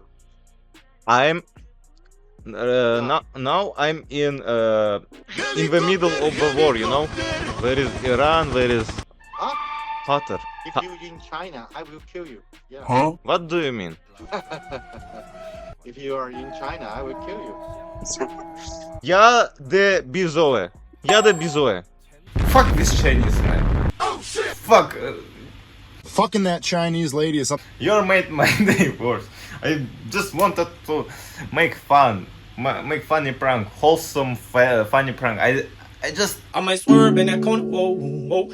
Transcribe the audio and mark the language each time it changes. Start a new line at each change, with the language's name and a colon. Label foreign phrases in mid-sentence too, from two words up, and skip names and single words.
English: I'm now I'm in the middle of the war, you know. There is Iran, there is Qatar. If you're in China, I will kill you. Yeah. Huh? What do you mean? If you are in China, I will kill you. Я де бізове. Fuck this Chinese man. Oh shit! Fuck. Fucking that Chinese lady is up. You made my day worse. I just wanted to make funny prank, wholesome funny prank. I might swerve in that corner, whoa.